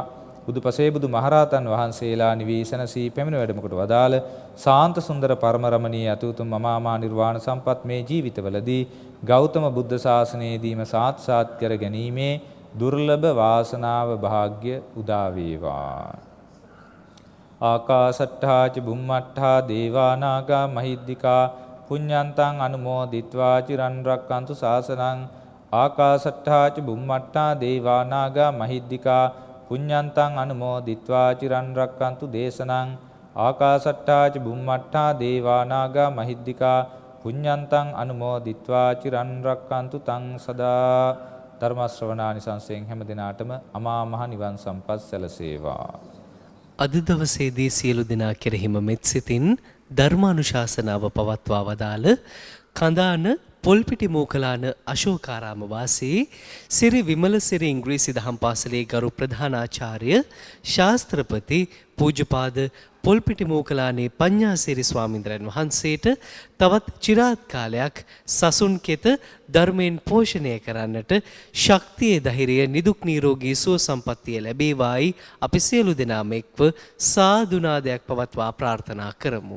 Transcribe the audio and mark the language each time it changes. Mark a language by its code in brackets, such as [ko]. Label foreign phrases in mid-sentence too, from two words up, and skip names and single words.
[si] බුදුපසේ බුදු මහරහතන් වහන්සේලා නිවී සැනසී පැමිණ වැඩමකට වදාළ සාන්ත සුන්දර පරම රමණීය අතුතුම් අමාමා නිර්වාණ සම්පත් මේ ජීවිතවලදී ගෞතම බුද්ධ ශාසනයේදීම සාත්සාත් කර ගැනීමේ දුර්ලභ වාසනාව භාග්‍ය උදා වේවා. [pi] ආකාසට්ඨා ච බුම්මට්ඨා දේවා නාග මහිද්దికා පුඤ්ඤන්තං අනුමෝදිත්වා චිරන් රැක්කන්තු ශාසනං. ආකාසට්ඨා ච බුම්මට්ඨා දේවා නාග මහිද්దికා පුඤ්ඤන්තං අනුමෝදිත්වා චිරන් රැක්කන්තු දේශනං. ආකාසට්ඨා ච බුම්මට්ඨා දේවා නාග මහිද්దికා පුඤ්ඤන්තං අනුමෝදිත්වා චිරන් රැක්කන්තු තං සදා. [si] ධර්ම ශ්‍රවණානිසංසයෙන් හැම දිනාටම අමා මහ නිවන් සම්පත් සැලසේවා. අද දවසේදී සියලු දෙනා කෙරෙහිම මෙත් සිතින් ධර්මානුශාසනාව පවත්වා වදාළ කඳාන පොල්පිටි මෝකලාන අශෝකාරාම වාසී සිරි විමල සිරි ඉංග්‍රීසි දහම් පාසලේ ගරු ප්‍රධානාචාර්ය ශාස්ත්‍රපති පූජ්‍යපාද පොල්පිටි මෝකලානේ පඤ්ඤාසිරි ස්වාමීන්ද්‍රයන් වහන්සේට තවත් চিරාත් කාලයක් සසුන් කෙත ධර්මයෙන් පෝෂණය කරන්නට ශක්තිය ධෛර්යය නිදුක් නිරෝගී සුව සම්පන්නිය ලැබේවායි අපි සියලු දෙනාම එක්ව සාදු නාදයක් පවත්වා ප්‍රාර්ථනා කරමු.